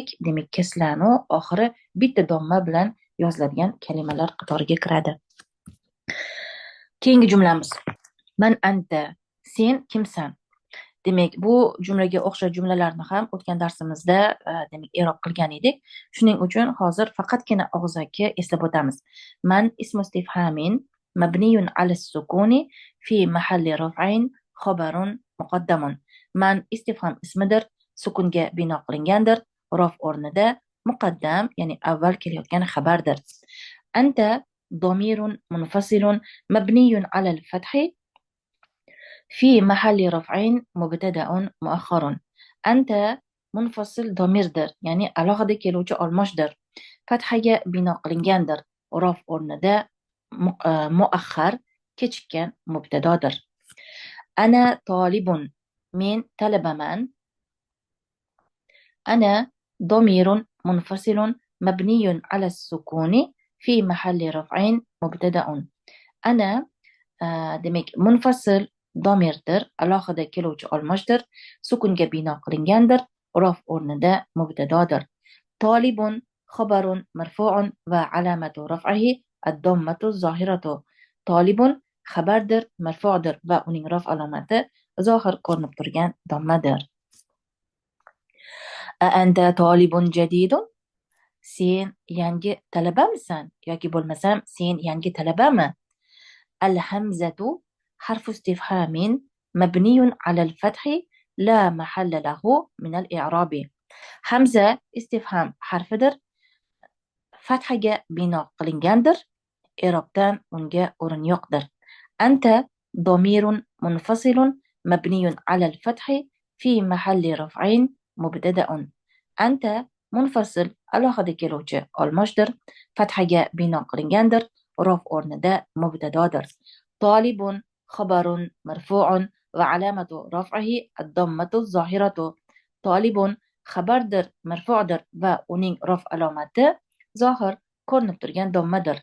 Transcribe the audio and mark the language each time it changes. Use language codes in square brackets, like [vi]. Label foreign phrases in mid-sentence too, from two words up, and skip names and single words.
[uz] Demak, kaslanu oxiri bitta domma bilan yoziladigan kalimalar qatoriga kiradi. Keyingi jumlamiz. [ar] من أنت, [uz] sen kimsan? Demak, bu jumlaga o'xshash jumlalarni ham o'tgan darsimizda demak i'rob qilgan edik. Shuning uchun hozir faqatgina og'zaki eslab o'tamiz. [ar] من اسم استفهام مبني على السكون في محل رفع خبر مقدم. [uz] Man istifham ismidir, sukunga bino qilingandir, raf o'rnida muqaddam, ya'ni avval kelayotgan xabardir. [ar] أنت ضمير منفصل مبني على الفتح في محل رفع مبتدأ مؤخر. أنت منفصل ضميرdir, [uz] ya'ni alohida keluvchi olmoshdir. Fathaga bino qilingandir. Raf o'rnida muaxxar kechikkan mubtadodir. [ar] أنا طالب, [uz] men talabaman. [ar] أنا ضمير منفصل مبني على السكون في محل رفع مبتدأ. [uz] Ana demak munfasil domirdir, alohida keluvchi olmoshdir, sukunga bino qilingandir, raf o'rnida mubtadodir. [ar] طالب خبر مرفوع وعلامة رفعه الضمة الظاهرة. [uz] Tolibun xabardir, marfudir va uning raf alomati zohir ko'rinib turgan dommadir. [ar] أنت طالب جديد? [uz] Sen yangi talabamisan yoki bo'lmasam sen yangi talabami? [ar] Al-hamzatu حرف استفهام مبني على الفتح لا محل له من الإعراب. همزة استفهام حرفdir, [uz] fathaga bino qilingandir, i'robdan unga o'rin yo'qdir. [ar] أنت ضمير منفصل مبني على الفتح في محل رفع مبتدأ. [uz] Anta munfasil alohida keluvchi olmoshdir. Fathaga bino qilingandir. Rof o'rnida mubtadodir. [ar] طالب خبر مرفوع وعلامة رفعه الضمة الظاهرة. [uz] Tolibun xabardir, marfudir va uning rof alomati zohir ko'rinib turgan dommadir.